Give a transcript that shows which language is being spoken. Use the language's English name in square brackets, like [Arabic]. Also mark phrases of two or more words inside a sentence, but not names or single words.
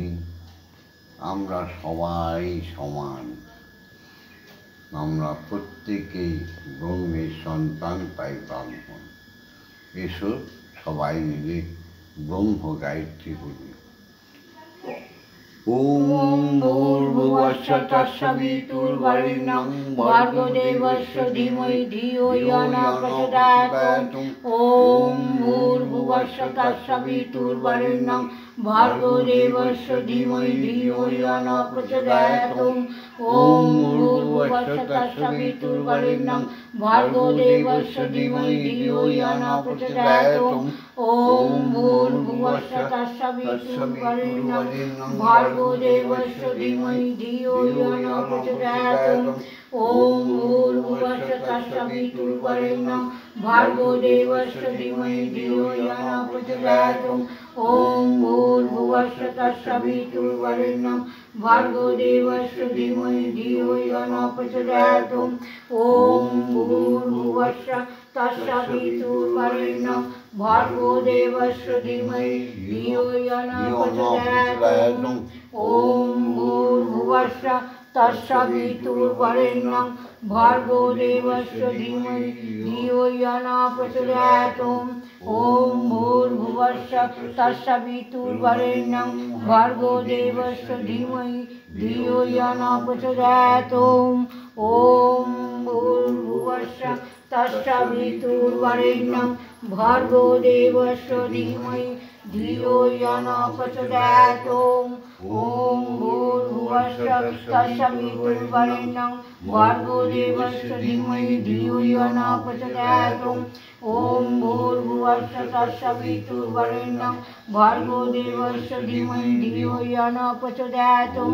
[Bangla] আমরা সবাই সমান, আমরা প্রত্যেকেই ব্রহ্মের সন্তান, তাই ব্রাহ্মণ। এসো সবাই মিলে ব্রহ্ম গায়ত্রী বলি। [Sanskrit] ওম ভূর্ভুবস্সুঃ তস্সবিতুর্বরেণ্যং ভর্গো দেবস্য ধীমহি ধিয়ো ইয়ো ন প্রচোদয়াৎ। ওম ভূর্ভুবস্সুঃ তস্সবিতুর্বরেণ্যং ভর্গো দেবস্য ধীমহি ধিয়ো ইয়ো ন প্রচোদয়াৎ। ওম ভূর্ভুবস্সুঃ তস্সবিতুর্বরেণ্যং ভর্গো দেবস্য ধীমহি ধিয়ো ইয়ো ন প্রচোদয়াৎ। ওম ভূর্ভুবস্সুঃ তস্সবিতুর্বরেণ্যং ভর্গো দেবস্য ধীমহি ধিয়ো ইয়ো ন প্রচোদয়াৎ। ওম ভূর্ভুবস্সুঃ তস্সবিতুর্বরেণ্যং ভর্গো দেবস্য ধীমহি ধিয়ো ইয়ো ন প্রচোদয়াৎ। ওম ভূর্ভুবস্সুঃ তস্সবিতুর্বরেণ্যং ভর্গো দেবস্য ধীমহি ধিয়ো ইয়ো ন প্রচোদয়াৎ। ওম ভূর্ভুবস্সুঃ তস্সবিতুর্বরেণ্যং ভর্গো দেবস্য ধীমহি ধিয়ো ইয়ো ন প্রচোদয়াৎ। ওম ভূর্ভুবস্সুঃ তস্সবিতুর্বরেণ্যং ভর্গো দেবস্য ধীমহি ধিয়ো ইয়ো ন প্রচোদয়াৎ। ওম ভূর্ভুবস্সুঃ তস্সবিতুর্বরেণ্যং ভর্গো দেবস্য ধীমহি ধিয়ো ইয়ো ন প্রচোদয়াৎ। ওম ভূর্ভুবস্সুঃ তস্সবিতুর্বরেণ্যং ভর্গো দেবস্য ধীমহি ধিয়ো ইয়ো ন প্রচোদয়াৎ। ওম ভূর্ভুবস্সুঃ তস্সবিতুর্বরেণ্যং ভর্গো দেবস্য ধীমহি ধিয়ো ইয়ো ন প্রচোদয়াৎ। ওম ভূর্ভুবস্সুঃ তস্সবিতুর্বরেণ্যং ভর্গো দেবস্য ধীমহি ধিয়ো ইয়ো ন প্রচোদয়াৎ।